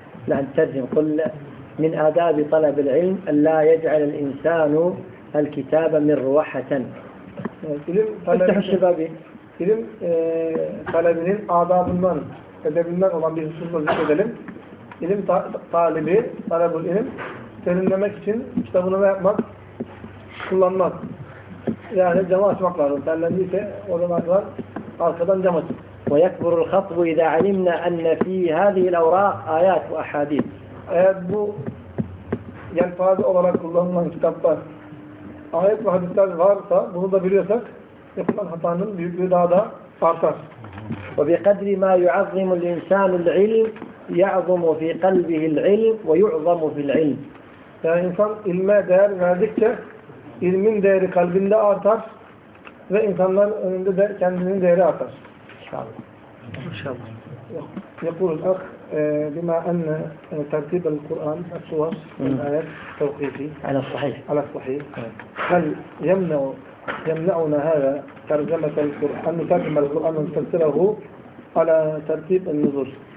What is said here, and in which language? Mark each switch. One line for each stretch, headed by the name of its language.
Arabic: لا ترجم قل من آداب طلب العلم أن لا يجعل الإنسان الكتاب مروحة. افتح الشبابين.
Turkish: İlim talebinin adabından, edebinden olan bir hususla zikredelim. İlim talebi, talebul ilim, serinlemek için kitabını ne yapmak? Kullanmak. Yani camı açmak lazım. Terlendiyse o zaman var, arkadan cam açın.
Arabic: وَيَكْبُرُ الْخَطْبُ اِذَا عَلِمْنَا اَنَّ ف۪ي هَذِهِ الْاَوْرَاقِ آيَاتُ وَاَحَادِيثُ
Turkish: Eğer bu yelpaze olarak kullanılan kitaplar, ayet ve hadisler varsa, bunu da biliyorsak, yapılan hatanın büyüklüğü daha da artar.
Arabic: وَبِقَدْرِ مَا يُعَظِّمُ الْاِنْسَانُ الْعِلْمِ يَعْظُمُ فِي قَلْبِهِ الْعِلْمِ وَيُعْظَمُ فِي الْعِلْمِ
Turkish: Yani insan ilme değer verdikçe ilmin değeri kalbinde artar ve insanlar önünde de kendinin değeri artar. İnşallah.
Arabic: يقول الأخ بما أن ترتيب القرآن الصور والآيات توقيفي على الصحيح على الصحيح هل يمنعنا هذا ترجمة القرآن أن نترجم القرآن ونفسره على ترتيب النزول؟